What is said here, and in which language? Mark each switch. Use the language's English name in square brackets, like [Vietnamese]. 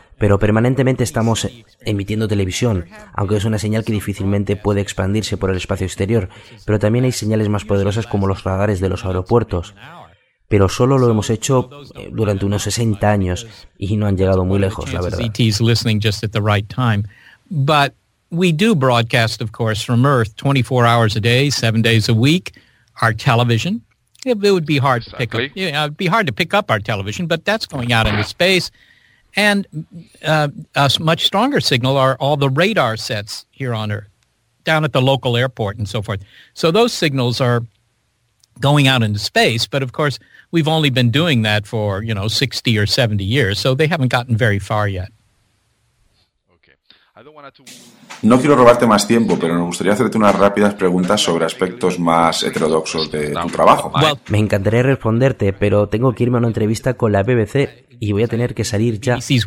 [Spanish] pero permanentemente estamos emitiendo televisión, aunque es una señal que difícilmente puede expandirse por el espacio exterior, pero también hay señales más poderosas como los radares de los aeropuertos. Pero solo lo hemos hecho durante unos 60 años y no han llegado muy lejos, la verdad. [English] ETs listening just at the right time. But we do broadcast, of course, from Earth 24 hours a day, 7 days a week, our television. It would be hard to pick up. Yeah, it'd be hard to pick up our television, but that's going out into space. And a much stronger signal are all the radar sets here on Earth, down at the local airport and so forth. So those signals are going out into space, but of course, we've only been doing that for, you know, 60 or 70 years, so they haven't gotten very far yet. [Spanish] No quiero robarte más tiempo, pero me gustaría hacerte unas rápidas preguntas sobre aspectos más heterodoxos de tu trabajo. Me encantaría responderte, pero tengo que irme a una entrevista con la BBC y voy a tener que salir ya.